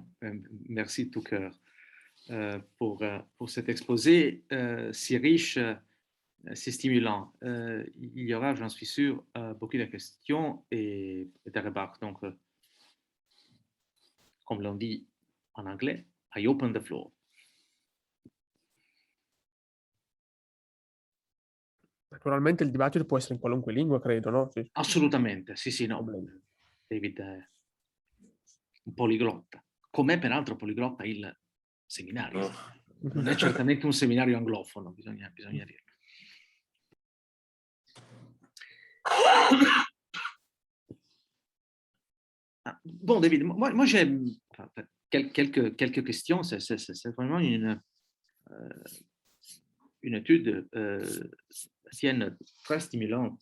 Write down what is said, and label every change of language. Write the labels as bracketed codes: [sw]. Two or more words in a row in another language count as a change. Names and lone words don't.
[fr] Merci de tout cœur pour cet exposé si riche, si stimulant. Il y aura, j'en suis sûr, beaucoup de questions et de remarques. Donc, comme l'on dit en anglais, [en] I open the floor. [it] Naturalmente il dibattito può essere in qualunque lingua, credo, no? Sì, Assolutamente, sì, sì, no. problemi. David è un poliglotta, com'è peraltro poliglotta il seminario. Non è certamente un seminario anglofono, bisogna dirlo. [fr] Bon, David, moi j'ai quelques questions. C'est vraiment une étude tienne très stimulante.